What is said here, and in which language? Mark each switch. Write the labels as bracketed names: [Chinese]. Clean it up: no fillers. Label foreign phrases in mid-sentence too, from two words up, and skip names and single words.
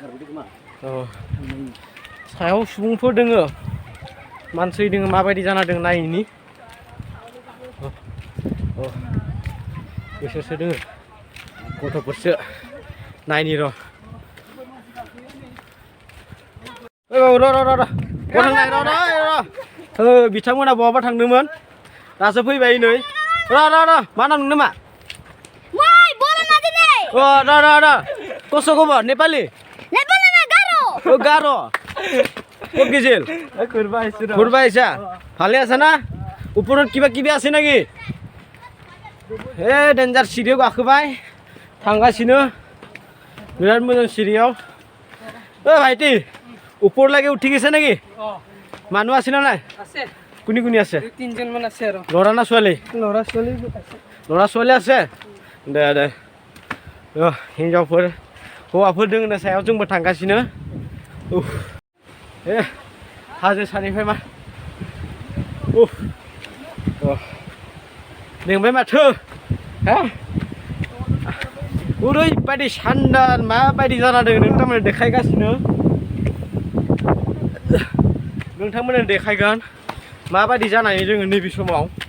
[Bodo] सायाव सुबुंफोर दङ मानसि दङ माबायदि जाना दङ नायनि बिसोरसो दङ गथ'फोरसो नायनि र' बिथांमोना बहाबा थांदोंमोन दासो फैबाय नै र' मा नाम नोंनो मा? [Nepali] कसो खबर [Assamese] नेपाली गारो ক'ত গেছিল ঘুরবা আইছা ভালে আছে না ওপৰত কিবা কিবি আছে নাকি ডেঞ্জাৰ সিঁড়িयाव [Bodo] गाखोबाय थांगासिनो बिराद मोजां सिरियाव [Assamese] ভাইটি ওপৰলৈকে উঠি গৈছে নেকি মানুহ আছে না নাই কোনি কোনি আছে 3জন মান আছে আৰু ল'ৰা না ছোৱালী ল'ৰা ছোৱালী আছে দে [Bodo] हिन्जावफोर हौवाफोर दङ ना सायाव जोंबो थांगासिनो हाजो सानिफ्राय मा मेंबाय माथो हा ओरैबायदि शानदार माबायदि जाना दङ नोंथांमोननो देखायगासिनो नोंथांमोननो देखायगोन माबायदि जानानै जोङो नैबे समाव